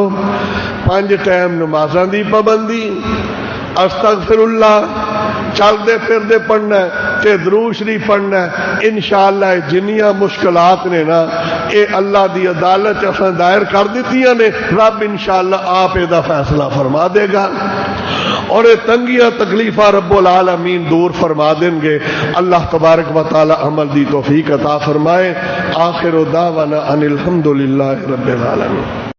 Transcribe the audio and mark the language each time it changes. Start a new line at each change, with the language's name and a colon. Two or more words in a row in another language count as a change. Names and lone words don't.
Punjabi: 5 ٹائم نمازاں دی پابندی، استغفراللہ چلتے پھرتے پڑھنا تے درود شریف پڑھنا. ان شاء اللہ جنیاں مشکلات نے نا، یہ اللہ کی عدالت اساں دائر کر دتیاں نے، رب ان شاء اللہ آپ ایہدا فیصلہ فرما دے گا اور یہ تنگیاں تکلیفاں
Arabic: رب العالمين
Punjabi: دور فرما دیں گے.
Arabic: الله تبارك وتعالى
Punjabi: عمل دی توفیق عطا فرمائے.
Arabic: آخر دعوانا أن الحمد لله رب العالمين.